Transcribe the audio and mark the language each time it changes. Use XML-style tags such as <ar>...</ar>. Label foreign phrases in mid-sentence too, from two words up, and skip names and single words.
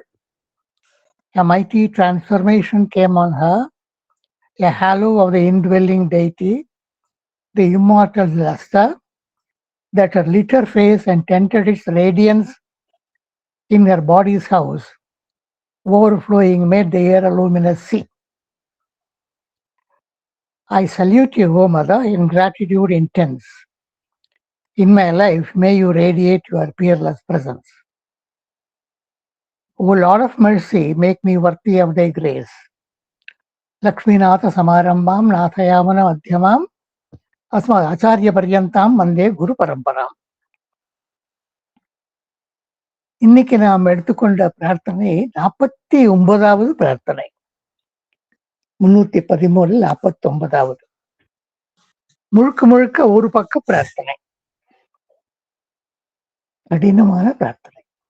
<en>A mighty transformation came on her, a halo of the indwelling deity, the immortal luster that her lit her face and tinted its radiance in her body's house, overflowing made the air a luminous sea. I salute you, O Mother, in gratitude intense. In my life, may you radiate your peerless presence. O Lord of mercy, make me worthy of thy grace.</en> <sa>लक्ष्मीनाथ समारम्भं नाथयामन मध्यमम् अस्मद् आचार्य पर्यन्तं मन्दे गुरु परम्परम्.</sa> <ta>இன்னைக்கு நாம் எடுத்துக்கொண்ட பிரார்த்தனை 49வது பிரார்த்தனை. 313 49வது. முழுக்க ஒரு பக்க பிரார்த்தனை, கடினமான பிரார்த்தனை.</ta>